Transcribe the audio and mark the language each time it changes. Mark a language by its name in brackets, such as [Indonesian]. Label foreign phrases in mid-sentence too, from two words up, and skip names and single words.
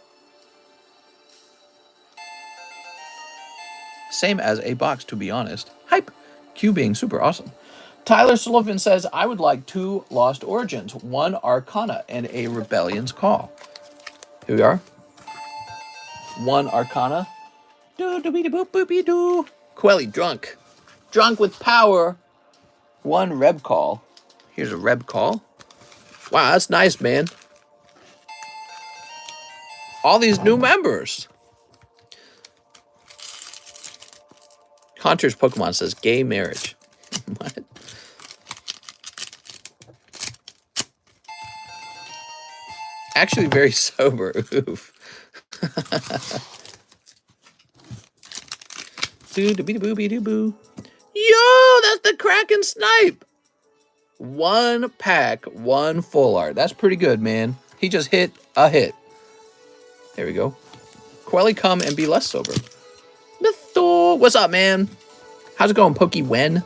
[English] Same as a box, to be honest. Hype. Q being super awesome. Tyler Sullivan says, I would like 2 Lost Origins, 1 Arcana, and a Rebellion's Call. Here we are. 1 Arcana. Do-do-be-do-boop-boop-be-doo. Coeli, drunk. Drunk with power. 1 Reb Call. Here's a Reb Call. Wow, that's nice, man. All these new members. Hunter's Pokemon says gay marriage. What? Actually very sober. Oof. Doo-doo-be-doo-boo-be-doo-boo. Yo, that's the Kraken Snipe. 1 pack, 1 full art. That's pretty good, man. He just hit a hit. There we go. Quelly, come and be less sober. Mythor, what's up, man? How's it going, Pokey Wen?